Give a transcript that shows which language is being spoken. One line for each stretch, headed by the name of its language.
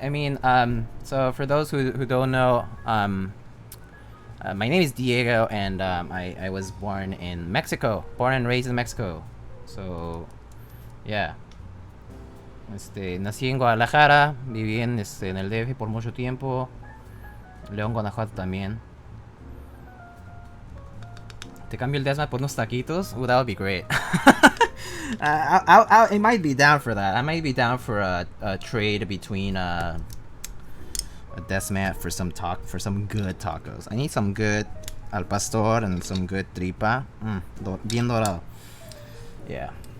English: I mean, so for those who don't know, my name is Diego, and I was born in Mexico. Born and raised in Mexico. So, yeah.
Spanish: Nací en Guadalajara, viví en el DF por mucho tiempo. León, Guanajuato también. Te cambio el desmat por unos taquitos?
English: Ooh, that would be great. I might be down for that. I might be down for a trade between a desmat for some good tacos. I need some good al pastor and some good tripa.
Spanish: Bien dorado.
English: Yeah.